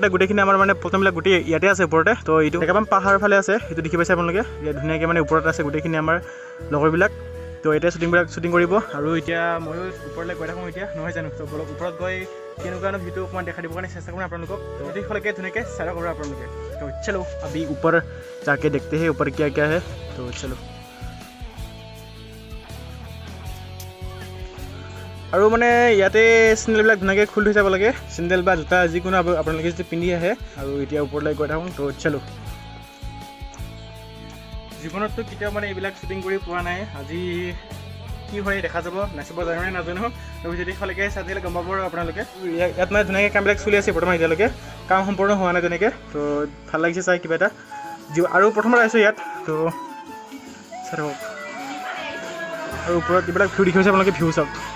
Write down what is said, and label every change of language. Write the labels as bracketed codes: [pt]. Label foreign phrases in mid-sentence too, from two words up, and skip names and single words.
[as] গোটেইখিনি আমাৰ মানে প্ৰথমবিলাক গোটেই ইয়াতে আছে ওপৰতে তো এইটো একেবাৰে পাহাৰৰ ফালে আছে সেইটো দেখি পাইছে আপোনালোকে ইয়াত ধুনীয়াকৈ মানে ওপৰত আছে গোটেইখিনি আমাৰ লগৰবিলাক তো এতিয়া শ্বুটিং কৰিব আৰু এতিয়া ময়ো ওপৰলৈ গৈ থাকোঁ এতিয়া নহয় জানো তো ওপৰত গৈ কেনেকুৱানো ভিডিঅ' অকণমান দেখা দিবৰ কাৰণে চেষ্টা কৰিম আপোনালোকক তো সকলোকে ধুনীয়াকৈ চাই কৰিব আপোনালোকে তো [hi] चलो अभी ऊपर जाके देखते हैं ऊपर क्या क्या है तो चलो [as] আৰু মানে ইয়াতে চেণ্ডেলবিলাক ধুনীয়াকৈ খুলি থৈ যাব লাগে চেণ্ডেল বা জোতা যিকোনো আপোনালোকে যদি পিন্ধি আহে আৰু এতিয়া ওপৰলৈ গৈ থাকোঁ তো চলো জীৱনততো কেতিয়াও মানে এইবিলাক শ্বুটিং কৰি পোৱা নাই আজি কি হয় দেখা যাব নাচিব জানো নে নাজানো তো যদি ভালকৈ চাই দিলে গম পাব আৰু আপোনালোকে ইয়াত মানে ধুনীয়াকৈ কামবিলাক চলি আছে বৰ্তমান এতিয়ালৈকে কাম সম্পূৰ্ণ হোৱা নাই তেনেকৈ তো ভাল লাগিছে চাই কিবা এটা আৰু প্ৰথমবাৰ আহিছোঁ ইয়াত তো চাই থাকক আৰু ওপৰত এইবিলাক ভিউ দেখি আছে আপোনালোকে ভিউ চাওক